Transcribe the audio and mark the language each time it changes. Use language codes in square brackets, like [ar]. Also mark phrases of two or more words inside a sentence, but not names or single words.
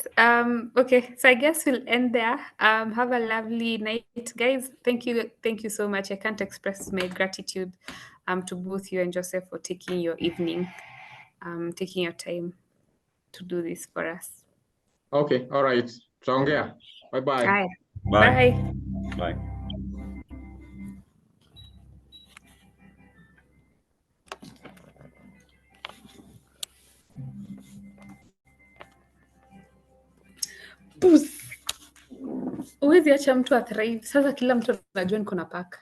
[en] Okay. So I guess we'll end there. Have a lovely night, guys. Thank you so much. I can't express my gratitude to both you and Joseph for taking your evening, taking your time to do this for us. Okay. All right. Chongea. Bye-bye. Bye. Bye. Bye. [sw] Huwezi acha mtu athrive. Sasa kila mtu anajua niko na paka.